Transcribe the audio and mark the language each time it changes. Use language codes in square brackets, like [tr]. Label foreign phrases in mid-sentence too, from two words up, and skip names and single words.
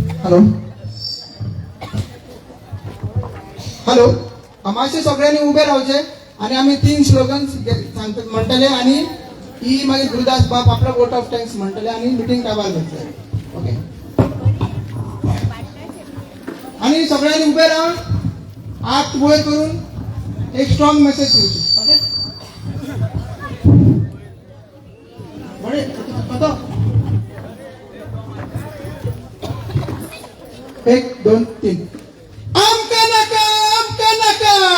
[kok] हॅलो हॅलो मातशे सगळ्यांनी उभे रावचे आणि आम्ही 3 स्लोगन्स सांगतो म्हणटले आणि ही मागीर गुरुदास बाब आपला [en] vote of thanks [kok] म्हणटले आणि मिटिंग काबार जातले ओके आणि सगळ्यांनी उभे राहून हात वयर करून एक [en] strong message [kok] दिवची ओके बरे कतो 1 2 3 आमका नका आमका नका